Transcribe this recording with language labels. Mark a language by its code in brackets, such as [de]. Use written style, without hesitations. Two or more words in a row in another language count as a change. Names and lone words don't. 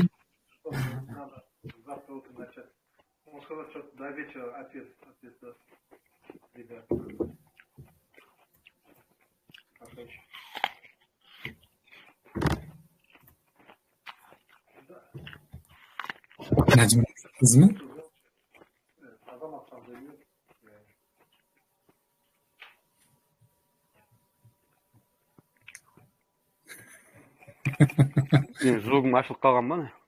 [ru] Завтра утром начать. Он сказал, что до вечера ответ даст. Ребят. Хорошо. [uz] Najm qizmi? Azamat ham deydi. Zug'im ashib qolganmi?